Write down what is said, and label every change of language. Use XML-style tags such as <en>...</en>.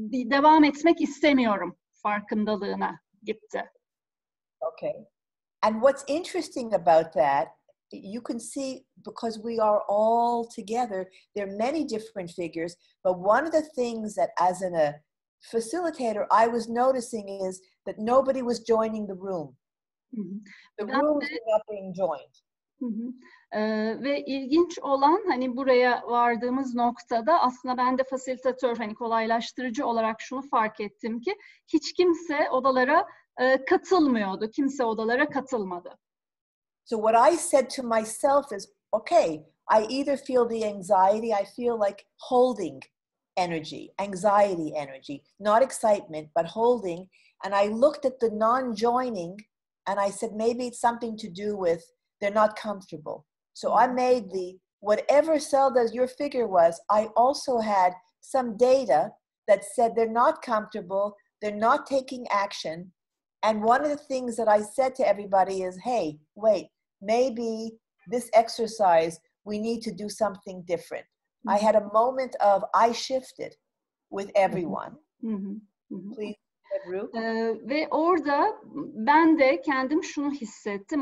<tr>Devam etmek istemiyorum farkındalığına gitti.</tr> <en>Okay. And what's interesting about that, you can see, because we are all together, there are many different figures, but one of the things that as a facilitator I was noticing is that nobody was joining the room. Mm-hmm. The rooms were not being joined. Mm-hmm.</en> <tr>Ve ilginç olan hani buraya vardığımız noktada aslında ben de fasilitatör, hani kolaylaştırıcı olarak şunu fark ettim ki hiç kimse odalara katılmıyordu. Kimse odalara katılmadı.</tr> <en>So what I said to myself is, okay, I either feel the anxiety, I feel like holding energy, anxiety energy, not excitement, but holding. And I looked at the non-joining and I said, maybe it's something to do with they're not comfortable. So I made whatever cell that your figure was, I also had some data that said they're not comfortable, they're not taking action. And one of the things that I said to everybody is, hey, wait, maybe this exercise, we need to do something different. Mm-hmm. I had a moment of, I shifted with everyone. Mm-hmm. Mm-hmm. Please.</en> <tr>Ve orada ben de kendim şunu hissettim.</tr>